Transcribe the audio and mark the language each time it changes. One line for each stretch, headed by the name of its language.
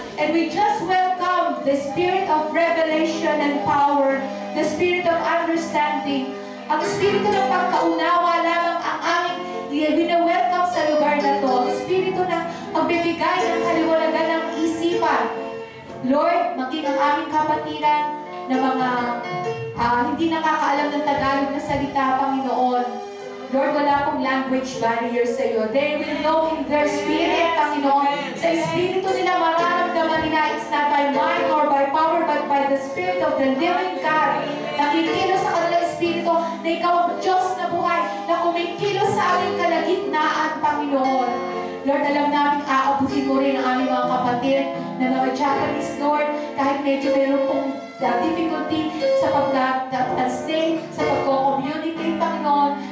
English: And we just welcome the spirit of revelation and power, the spirit of understanding,
Filipino: ang espiritu ng pagkaunawa lamang ang aming wina-welcome sa lugar na to. Ang espiritu ng pagbibigay ng kaliwanagan ng isipan. Lord, maging ang aming kapatiran na mga hindi nakakaalam ng Tagalog na salita, Panginoon. Lord, wala pong language barrier sa iyo.
English: They will know in their spirit, Panginoon.
Filipino: Sa espiritu nila mararamdaman nila,
English: it's not by might or by power, but by the Spirit of the living God.
Filipino: Nakikilos sa kanilang espiritu na ikaw ang Diyos na buhay, na kumikilos sa aming kalagitnaan, Panginoon. Lord, alam namin aabutin mo rin ang aming mga kapatid na mga Japanese, Lord, kahit medyo meron pong difficulty sa pag-translate, sa pag-communicate, Panginoon.